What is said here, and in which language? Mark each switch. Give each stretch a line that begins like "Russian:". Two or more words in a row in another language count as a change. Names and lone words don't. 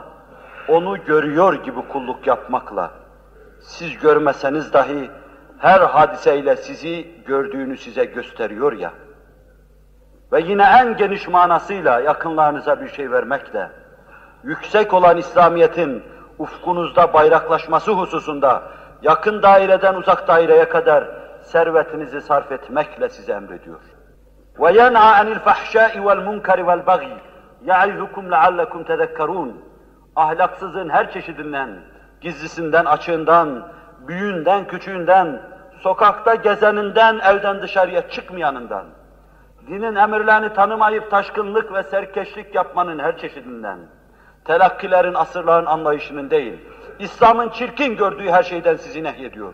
Turkish: onu görüyor gibi kulluk yapmakla, siz görmeseniz dahi her hadiseyle sizi gördüğünü size gösteriyor ya, ve yine en geniş manasıyla yakınlarınıza bir şey vermekle, yüksek olan İslamiyet'in ufkunuzda bayraklaşması hususunda, yakın daireden uzak daireye kadar servetinizi sarf etmekle size emrediyor.
Arabic: وَيَنْعَى عَنِ الْفَحْشَاءِ وَالْمُنْكَرِ وَالْبَغْيِ يَعِذُكُمْ لَعَلَّكُمْ تَذَكَّرُونَ.
Turkish: Ahlaksızın her çeşidinden, gizlisinden, açığından, büyüğünden, küçüğünden, sokakta gezeninden, evden dışarıya çıkmayanından, dinin emirlerini tanımayıp taşkınlık ve serkeşlik yapmanın her çeşidinden, telakkilerin, asırların anlayışının değil, İslam'ın çirkin gördüğü her şeyden sizi nehyediyor.